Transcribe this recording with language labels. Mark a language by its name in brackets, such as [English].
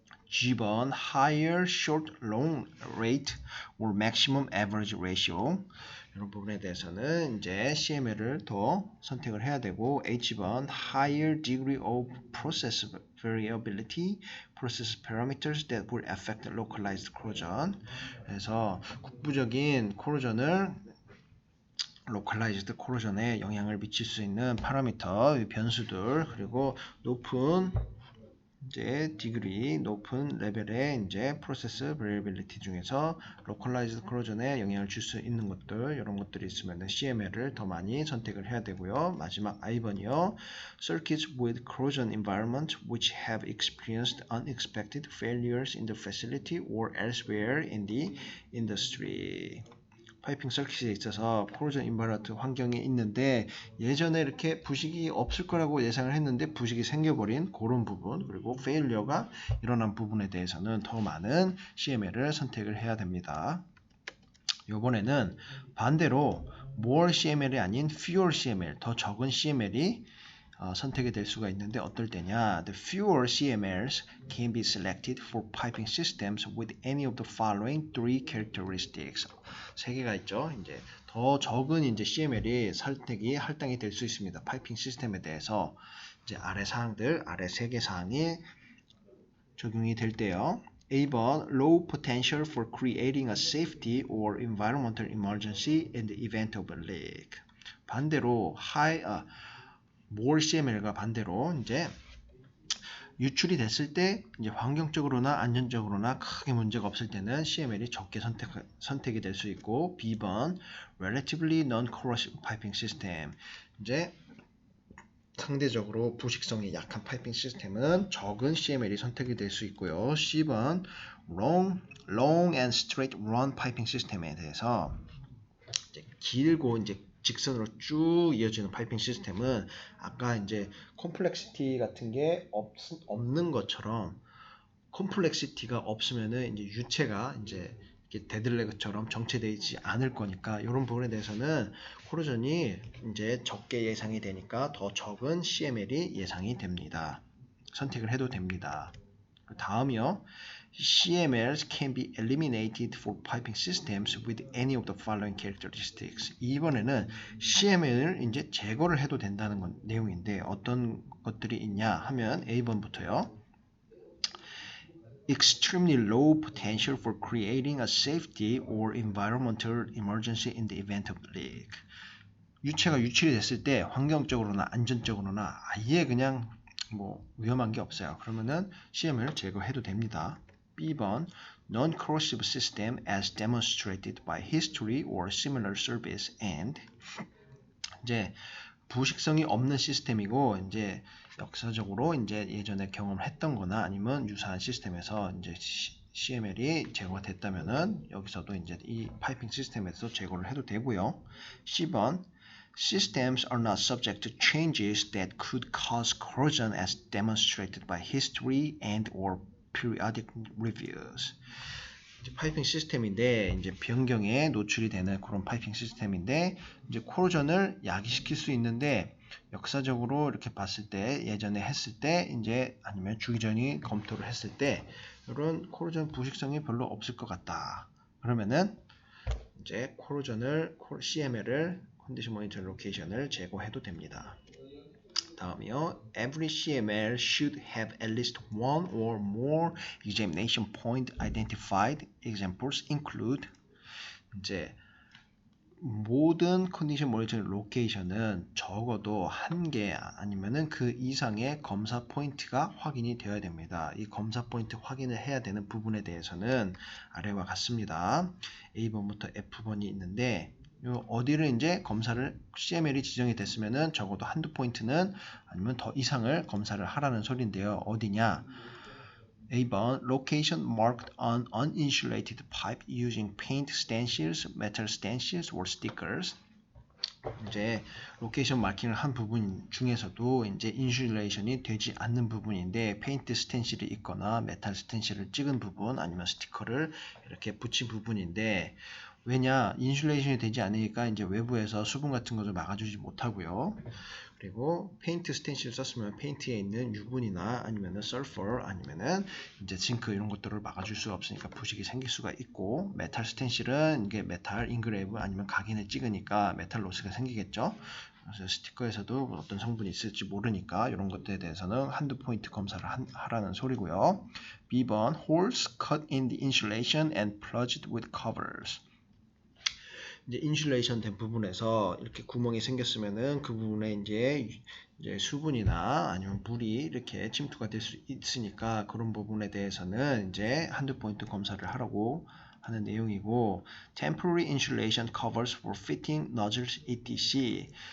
[English] G번 higher short long rate or maximum average ratio, [Korean] 이런 부분에 대해서는 이제 CML을 더 선택을 해야 되고, [English] H번 higher degree of process variability, process parameters that will affect localized corrosion. [Korean] 그래서 국부적인 corrosion을 localized corrosion에 영향을 미칠 수 있는 파라미터, 변수들, 그리고 높은 이제 디그리, 높은 레벨의 이제 프로세스 베리빌리티 중에서 로컬라이즈드 corrosion에 영향을 줄 수 있는 것들, 이런 것들이 있으면 CML을 더 많이 선택을 해야 되고요. 마지막 I번이요. [English] Circuits with corrosion environment which have experienced unexpected failures in the facility or elsewhere in the industry. [Korean] 파이핑 서킷에 있어서 코로전 인바이런트 환경에 있는데 예전에 이렇게 부식이 없을 거라고 예상을 했는데 부식이 생겨버린 그런 부분, 그리고 페일리어가 일어난 부분에 대해서는 더 많은 CML을 선택을 해야 됩니다. 이번에는 반대로 more CML이 아닌 fewer CML, 더 적은 CML이 선택이 될 수가 있는데 어떨 때냐? [English] The fewer CMLs can be selected for piping systems with any of the following three characteristics. [Korean] 세 개가 있죠. 이제 더 적은 이제 CML이 선택이 할당이 될 수 있습니다. 파이핑 시스템에 대해서 이제 아래 사항들, 아래 세 개 사항이 적용이 될 때요. [English] A번 low potential for creating a safety or environmental emergency in the event of a leak. [Korean] 반대로 more CML과 반대로 이제 유출이 됐을 때 이제 환경적으로나 안전적으로나 크게 문제가 없을 때는 CML이 적게 선택이 될 수 있고, B번 [English] relatively non-corrosive piping system. [Korean] 이제 상대적으로 부식성이 약한 파이핑 시스템은 적은 CML이 선택이 될 수 있고요. C번 [English] long and straight run [Korean] 파이핑 시스템에 대해서 이제 길고 이제 직선으로 쭉 이어지는 파이핑 시스템은 아까 이제 콤플렉시티 같은 게 없는 것처럼, 콤플렉시티가 없으면은 이제 유체가 이제 데들레그처럼 정체되어 있지 않을 거니까, 이런 부분에 대해서는 코로전이 이제 적게 예상이 되니까 더 적은 CML이 예상이 됩니다. 선택을 해도 됩니다. 다음이요. [English] CMLs can be eliminated for piping systems with any of the following characteristics. [Korean] 이번에는 CML을 이제 제거를 해도 된다는 내용인데 어떤 것들이 있냐 하면 A번부터요. [English] Extremely low potential for creating a safety or environmental emergency in the event of leak. [Korean] 유체가 유출이 됐을 때 환경적으로나 안전적으로나 아예 그냥 위험한 게 없어요. 그러면은 CML을 제거해도 됩니다. B번 [English] non-corrosive system as demonstrated by history or similar service and [Korean] 이제 부식성이 없는 시스템이고 이제 역사적으로 이제 예전에 경험을 했던 거나 아니면 유사한 시스템에서 이제 CML이 제거가 됐다면은 여기서도 이제 이 파이핑 시스템에서 제거를 해도 되고요. [English] C번 Systems are not subject to changes that could cause corrosion as demonstrated by history and or periodic reviews. [Korean] 이제 파이핑 시스템인데 이제 변경에 노출이 되는 그런 파이핑 시스템인데 이제 코로전을 야기시킬 수 있는데 역사적으로 이렇게 봤을 때 예전에 했을 때 이제 아니면 주기전이 검토를 했을 때 이런 코로전 부식성이 별로 없을 것 같다. 그러면은 이제 CML을 컨디션 모니터 로케이션을 제거해도 됩니다. 다음이요. [English] Every CML should have at least one or more examination point identified. Examples include [Korean] 이제 모든 컨디션 모니터링 로케이션은 적어도 한 개 아니면은 그 이상의 검사 포인트가 확인이 되어야 됩니다. 이 검사 포인트 확인을 해야 되는 부분에 대해서는 아래와 같습니다. A번부터 F번이 있는데 어디를 이제 검사를 CML이 지정이 됐으면은 적어도 한두 포인트는 아니면 더 이상을 검사를 하라는 소리인데요. 어디냐? [English] A번 location marked on uninsulated pipe using paint stencils, metal stencils or stickers. [Korean] 이제 로케이션 마킹을 한 부분 중에서도 이제 인슐레이션이 되지 않는 부분인데 페인트 스텐실이 있거나 메탈 스텐실을 찍은 부분 아니면 스티커를 이렇게 붙인 부분인데 왜냐? 인슐레이션이 되지 않으니까 이제 외부에서 수분 같은 것을 막아주지 못하고요. 그리고 페인트 스텐실 썼으면 페인트에 있는 유분이나 아니면은 설퍼 아니면은 이제 징크 이런 것들을 막아줄 수가 없으니까 부식이 생길 수가 있고, 메탈 스텐실은 이게 메탈 인그레이브 아니면 각인을 찍으니까 메탈 로스가 생기겠죠. 그래서 스티커에서도 어떤 성분이 있을지 모르니까 이런 것들에 대해서는 한두 포인트 검사를 하라는 소리고요. [English] B번 holes cut in the insulation and plugged with covers. [Korean] 이제 인슐레이션 된 부분에서 이렇게 구멍이 생겼으면은 그 부분에 이제 수분이나 아니면 물이 이렇게 침투가 될 수 있으니까 그런 부분에 대해서는 이제 한두 포인트 검사를 하라고 하는 내용이고, [English] temporary insulation covers for fitting nozzles etc.